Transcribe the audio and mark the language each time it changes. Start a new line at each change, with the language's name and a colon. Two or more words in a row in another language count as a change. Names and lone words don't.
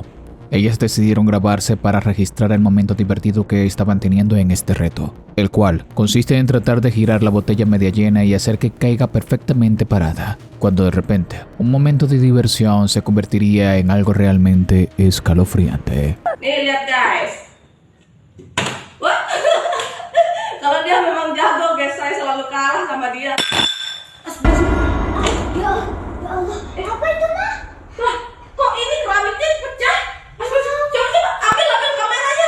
Spanish: Ellas decidieron grabarse para registrar el momento divertido que estaban teniendo en este reto, el cual consiste en tratar de girar la botella media llena y hacer que caiga perfectamente parada, cuando de repente un momento de diversión se convertiría en algo realmente escalofriante.
Indonesian: Lihat guys. Wah. Kalau dia memang jago guys, saya selalu kalah sama dia.
Arabic: Ya Allah.
Indonesian: Apa itu mah? Lah, kok ini keramiknya pecah? Coba ambil kameranya.